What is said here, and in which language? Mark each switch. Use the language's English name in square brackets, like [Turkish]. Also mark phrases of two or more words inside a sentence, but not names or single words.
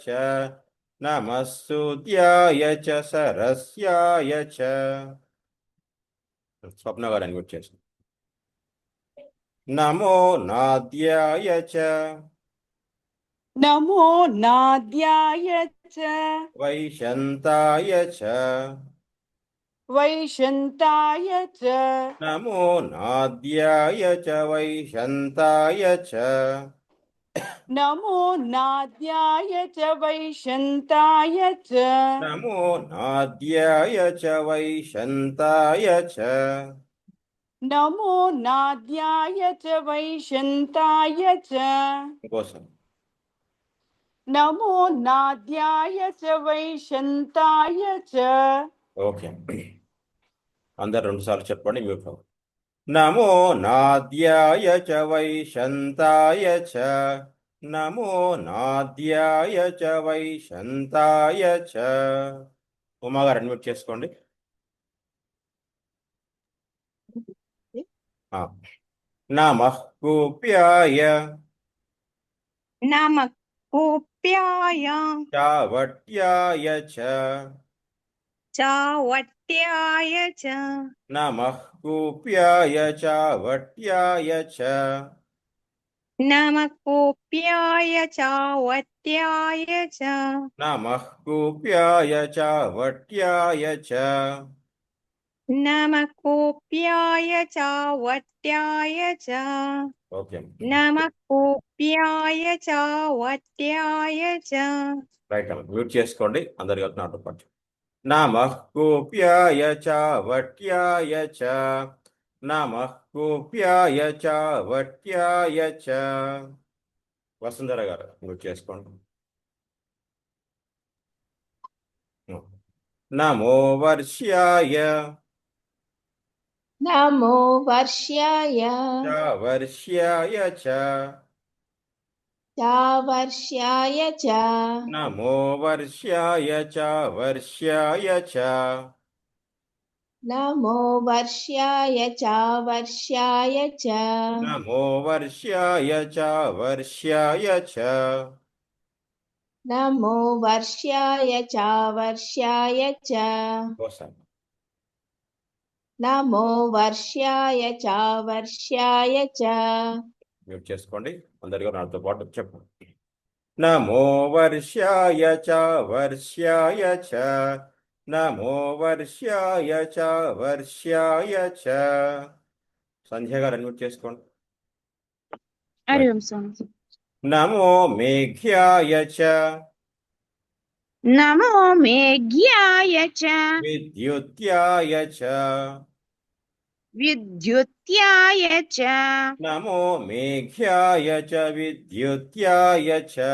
[Sanskrit] నమస్సూద్యాయ చ సరస్యాయ చ. [Telugu] స్వప్న గారు అన్మ్యూట్ చేసుకోండి. [Sanskrit] నమో నాద్యాయ చ. నమో నాద్యాయ చ వైశంతాయ చ. वैशन्ताय च नमो नाद्याय च वैशन्ताय च नमो नाद्याय च वैशन्ताय च नमो नाद्याय च वैशन्ताय च नमो नाद्याय च वैशन्ताय च [Telugu] కోసం [Sanskrit] नमो नाद्याय च वैशन्ताय च [Telugu] ఓకే అందరు రెండు సార్లు చెప్పండి మ్యూట్ అవ్వండి. [Sanskrit] నమో నాద్యాయ చ వైశంతాయ చ నమో నాద్యాయ చ వైశంతాయ చ [Telugu] ఉమాగారు అన్మ్యూట్ చేసుకోండి. [Sanskrit] నమః కూప్యాయ नमः कूप्याय చావట్యాయ చ चावट्याय च నమః కూప్యాయ చావట్యాయ చ नमः कूप्याय चावट्याय च నమః కూప్యాయ చావట్యాయ చ नमः कूप्याय चावट्याय च [Telugu] ఓకే [Sanskrit] नमः कूप्याय चावट्याय च [Telugu] రైట్ అమ్మ మ్యూట్ చేసుకోండి అందరు కలిసి నాతో పాటు. [Sanskrit] నమః కూప్యాయ చావట్యాయ చ నమః కూప్యాయ చావట్యాయ చ [Telugu] వసుంధర గారు మ్యూట్ చేసుకోండి. [Sanskrit] నమో వర్ష్యాయ नमो वर्ष्याय చావర్ష్యాయ చ चावर्ष्याय च నమో వర్ష్యాయ చావర్ష్యాయ చ नमो वर्ष्याय चावर्ष्याय च నమో వర్ష్యాయ చావర్ష్యాయ చ नमो वर्ष्याय चावर्ष्याय च [Telugu] ఒకసారి [Sanskrit] नमो वर्ष्याय चावर्ष्याय च [Telugu] మ్యూట్ చేసుకోండి అందరికీ నాతో పాటు చెప్పండి. [Sanskrit] నమో వర్ష్యాయ చ వర్ష్యాయ చ నమో వర్ష్యాయ చ వర్ష్యాయ చ [Telugu] సంధ్య గారు అన్మ్యూట్ చేసుకోండి. [Hindi] हरि ओम स्वामी [Sanskrit] నమో మేఘ్యాయ చ नमो मेघ्याय च విద్యుత్యాయ చ विद्युत्याय च నమో మేఘ్యాయ చ విద్యుత్యాయ చ